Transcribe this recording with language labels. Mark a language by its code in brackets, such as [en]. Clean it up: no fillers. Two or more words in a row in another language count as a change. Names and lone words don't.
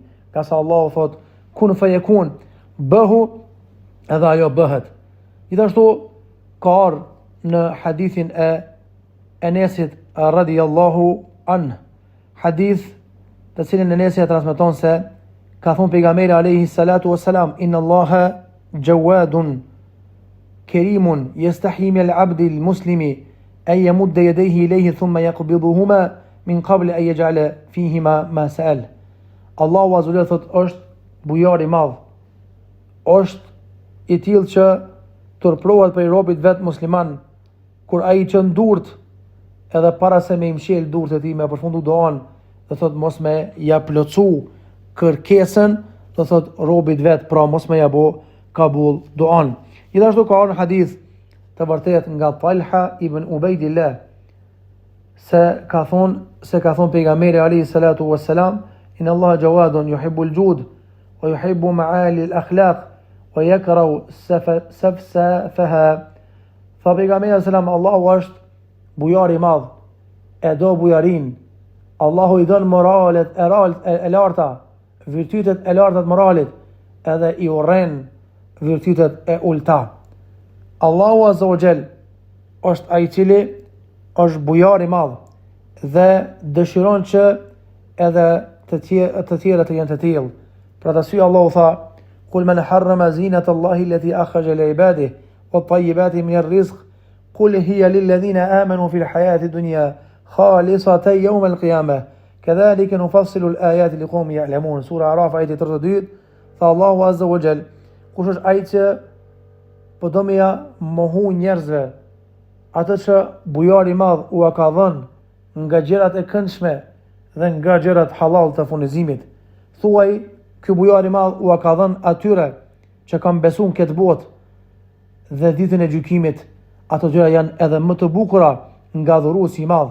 [sq] Ka sa Allahu thot [ar] كن فيكون, [sq] bëhu edhe ajo bëhet. Gjithashtu ka ardhur në hadithin e Enesit [ar] رضي الله عنه, [sq] hadith të cilin Enesi e transmeton se ka thonë pejgamberi [ar] عليه الصلاة والسلام: إن الله جواد كريم يستحيي من العبد المسلم أن يمد يديه إليه ثم يقبضهما من قبل أن يجعل فيهما ما سأل. [sq] Allahu [ar] عز وجل [sq] thot është bujar I madh, është I tillë që turplohet për robit vet musliman, kur ai çon durt edhe para se me I mshël durt e tij me përfundu doan, do thot mos me ja plotsu kërkesën, do thot robit vet, pra mos me ja bë kabull doan. Gjithashtu ka një hadith të vërtet nga Talha ibn Ubaydillah se ka thonë pejgamberi [ar] عليه الصلاة والسلام: إن الله جواد يحب الجود ويحب معالي الأخلاق ويكره سفسافها. [sq] Tha pejgamberi [ar] عليه السلام: [sq] Allahu është bujar I madh, e do bujarin, Allahu I don moralet e larta, virtytet e larta të moralit, edhe I urren virtytet e ulta. Allahu [ar] عز وجل [sq] është ai I cili është bujar I madh dhe dëshiron që edhe të tjerët të jenë të tillë. Për atë arsye Allahu tha: [ar] قل من حرم زينة الله التي أخرج لعباده والطيبات من الرزق قل هي للذين آمنوا في الحياة الدنيا خالصة يوم القيامة كذلك نفصل الآيات لقوم يعلمون. [sq] Sura Araf ayati 32. Tha Allahu [ar] عز وجل: [sq] kush është ai që po do me ja mohu njerëzve atë që bujari I madh u ka dhënë nga gjërat e këndshme dhe nga gjërat halal të furnizimit. Thuaj, ky bujar I madh u ka dhënë atyre që kanë besuar këtë botë dhe ditën e gjykimit, ato gjëra janë edhe më të bukura nga dhuruesi I madh.